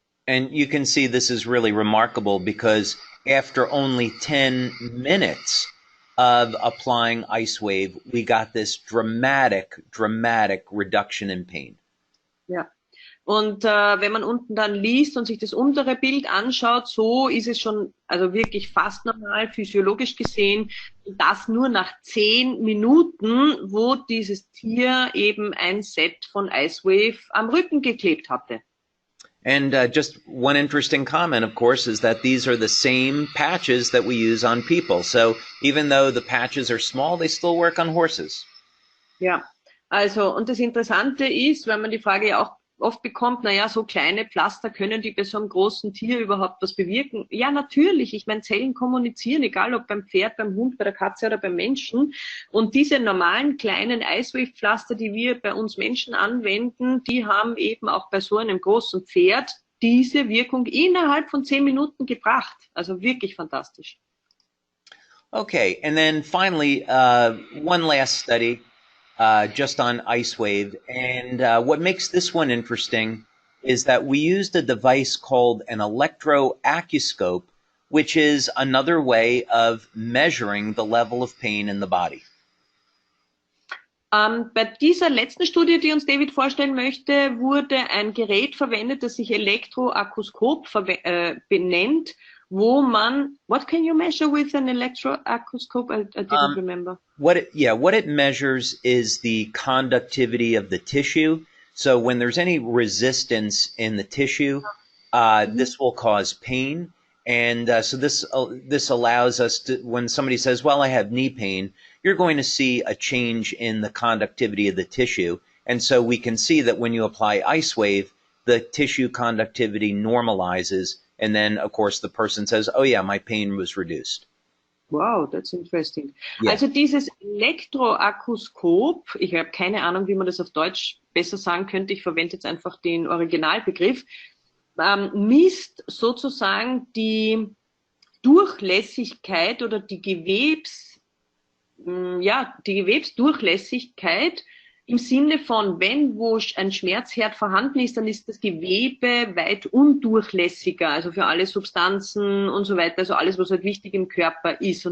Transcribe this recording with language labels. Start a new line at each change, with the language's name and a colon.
English: And you can see this is really remarkable because after only 10 minutes of applying IceWave, we got this dramatic reduction in pain.
German: Ja. Und wenn man unten dann liest und sich das untere Bild anschaut, so ist es schon, also wirklich fast normal, physiologisch gesehen, das nur nach 10 Minuten, wo dieses Tier eben ein Set von IceWave am Rücken geklebt hatte.
English: And just one interesting comment, of course, is that these are the same patches that we use on people. So even though the patches are small, they still work on horses.
German: Ja, also, und das Interessante ist, wenn man die Frage ja auch oft bekommt, naja, so kleine Pflaster, können die bei so einem großen Tier überhaupt was bewirken? Ja, natürlich. Ich meine, Zellen kommunizieren, egal ob beim Pferd, beim Hund, bei der Katze oder beim Menschen. Und diese normalen kleinen IceWave-Pflaster, die wir bei uns Menschen anwenden, die haben eben auch bei so einem großen Pferd diese Wirkung innerhalb von 10 Minuten gebracht. Also wirklich fantastisch.
English: Okay, and then finally, one last study. Just on IceWave. And what makes this one interesting is that we used a device called an electroacuoscope, which is another way of measuring the level of pain in the body.
German: Bei dieser letzten Studie, die uns David vorstellen möchte, wurde ein Gerät verwendet, das sich Elektroakuskop benennt, wo man,
English: what can you measure with an electroacuoscope? I didn't remember. What it measures is the conductivity of the tissue. So when there's any resistance in the tissue, this will cause pain. And so this allows us to, when somebody says, well, I have knee pain, you're going to see a change in the conductivity of the tissue. And so we can see that when you apply Ice Wave, the tissue conductivity normalizes. And then, of course, the person says, oh yeah, my pain was reduced. Wow, that's interesting. Yeah.
German: Also dieses Elektroakuskop, ich habe keine Ahnung, wie man das auf Deutsch besser sagen könnte, ich verwende jetzt einfach den Originalbegriff, misst sozusagen die Durchlässigkeit oder die Gewebsdurchlässigkeit im Sinne von, wenn wo ein Schmerzherd vorhanden ist, dann ist das Gewebe weit undurchlässiger, also für alle Substanzen und so weiter, also alles, was halt wichtig im Körper ist.